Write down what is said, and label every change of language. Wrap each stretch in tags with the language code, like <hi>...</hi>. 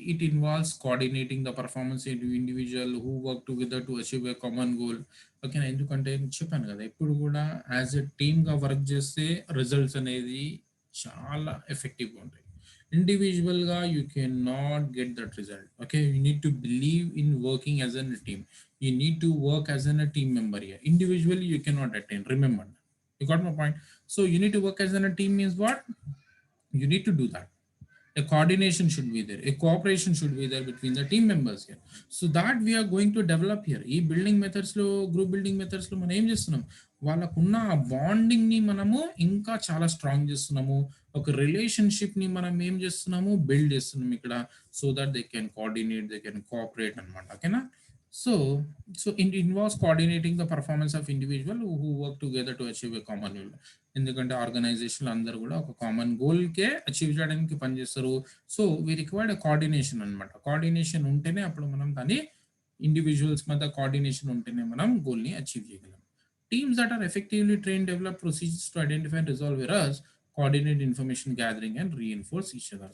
<en>It involves coordinating the performance individual who work together to achieve a common goal.</en> <te>ఓకేనా, ఎందుకంటే చెప్పాను కదా, ఎప్పుడు కూడా యాజ్ ఎ టీమ్గా వర్క్ చేస్తే రిజల్ట్స్ అనేది చాలా ఎఫెక్టివ్గా ఉంటాయి.</te> <en>ఇండివిజువల్గా you can not get that result. Okay, you need to believe in working as an team. You need to work as a team member here. Individually, you cannot attain. Remember, you got my point. So you need to work as a team means what? You need to do that. A coordination should be there. A cooperation should be there between the team members here. So that we are going to develop here.</en> <te>ఈ building methods లో, group building methods లో మనం ఏం చేస్తున్నాం, వాళ్ళకున్న ఆ bonding ని మనము ఇంకా చాలా స్ట్రాంగ్ చేస్తున్నాము. ఒక రిలేషన్షిప్ ని మనం ఏం చేస్తున్నాము, బిల్డ్ చేస్తున్నాం ఇక్కడ.</te> <en>so that they can coordinate, they can cooperate</en> <te>అనమాట. ఓకేనా,</te> <en>so it involves coordinating the performance of individual who work together to achieve a common goal.</en> <te>ఎందుకంటే ఆర్గనైజేషన్ అందరూ కూడా ఒక కామన్ గోల్కే అచీవ్ చేయడానికి పనిచేస్తారు.</te> <en>so we required coordination</en> <te>అనమాట. Coordination ఉంటేనే అప్పుడు మనం దాన్ని, ఇండివిజువల్స్ మధ్య కోఆర్డినేషన్ ఉంటేనే మనం గోల్ని అచీవ్ చేయగలం.</te> <en>Teams that are effectively train develop procedures to identify and resolve errors, coordinate information gathering and reinforce each other.</en>